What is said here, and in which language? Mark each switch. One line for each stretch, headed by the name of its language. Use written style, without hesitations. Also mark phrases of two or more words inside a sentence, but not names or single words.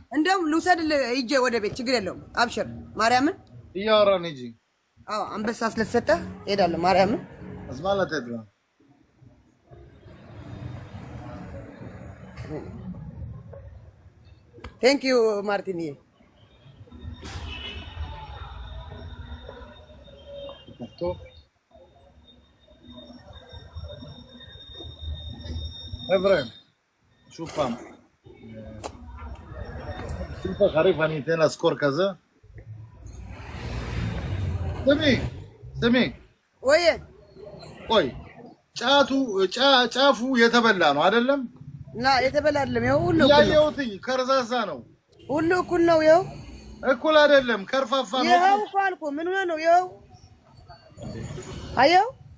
Amharic: እንደውም ልውሰድልህ ሂጅ ወደ ቤት። ችግር የለውም። አብሽር። ማርያምን እያወራን ሂጂ። አዎ አንበሳ ስለተሰጠህ እሄዳለሁ። ማርያምን እስ ማለት አይደለም።
English: thank you
Amharic: ማርቲንዬ።
Hebrew: חבר'ה, שוב פעם, סופר חריף, אני אתן לה סקור כזה. סמי,
Amharic: ቆይ ጫፉ የተበላ ነው አይደለም? እና የተበላ አይደለም። ይኸው ሁሉ ያየሁትኝ ከርዛዛ ነው። ሁሉ እኩል ነው። ይኸው እኩል አይደለም፣ ከርፋፋ ነው። ይኸው እኮ አልኩህ። ምን ሆነህ ነው? ይኸው አየው